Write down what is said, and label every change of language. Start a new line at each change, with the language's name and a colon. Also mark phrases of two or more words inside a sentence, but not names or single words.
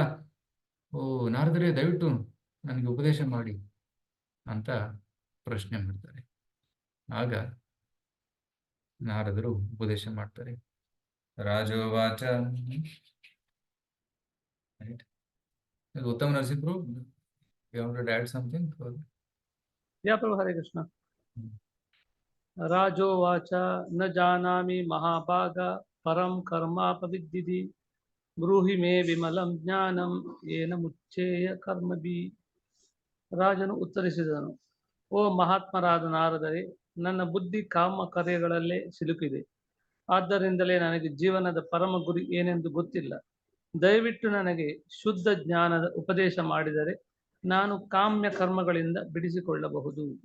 Kannada: ಓ ನಾರದರೇ, ದಯವಿಟ್ಟು ನನಗೆ ಉಪದೇಶ ಮಾಡಿ ಅಂತ ಪ್ರಶ್ನೆ ಮಾಡ್ತಾರೆ. ಆಗ ನಾರದರು ಉಪದೇಶ ಮಾಡ್ತಾರೆ. ರಾಜೋವಾಚ. ಇದು ಉತ್ತಮ ನರಸಿಂಹರು,
English: you want to add something?
Kannada: ಯಾ ಪ್ರಭು, ಹರೇ ಕೃಷ್ಣ.
Sanskrit: ರಾಜೋವಾಚ ನ ಜಾನಾಮಿ ಮಹಾಭಾಗ ಪರಂ ಕರ್ಮಾಪವಿದ್ದಿದಿ ಬ್ರೂಹಿ ಮೇ ವಿಮಲಂ ಜ್ಞಾನಂ ಏನ ಮುಚ್ಚೇಯ ಕರ್ಮಭಿ.
Kannada: ರಾಜನು ಉತ್ತರಿಸಿದನು, ಓ ಮಹಾತ್ಮರಾದ ನಾರದರೆ, ನನ್ನ ಬುದ್ಧಿ ಕಾಮ ಕಾರ್ಯಗಳಲ್ಲೇ ಸಿಲುಕಿದೆ. ಆದ್ದರಿಂದಲೇ ನನಗೆ ಜೀವನದ ಪರಮ ಗುರಿ ಏನೆಂದು ಗೊತ್ತಿಲ್ಲ. ದಯವಿಟ್ಟು ನನಗೆ ಶುದ್ಧ ಜ್ಞಾನದ ಉಪದೇಶ ಮಾಡಿದರೆ ನಾನು ಕಾಮ್ಯ ಕರ್ಮಗಳಿಂದ ಬಿಡಿಸಿಕೊಳ್ಳಬಹುದು.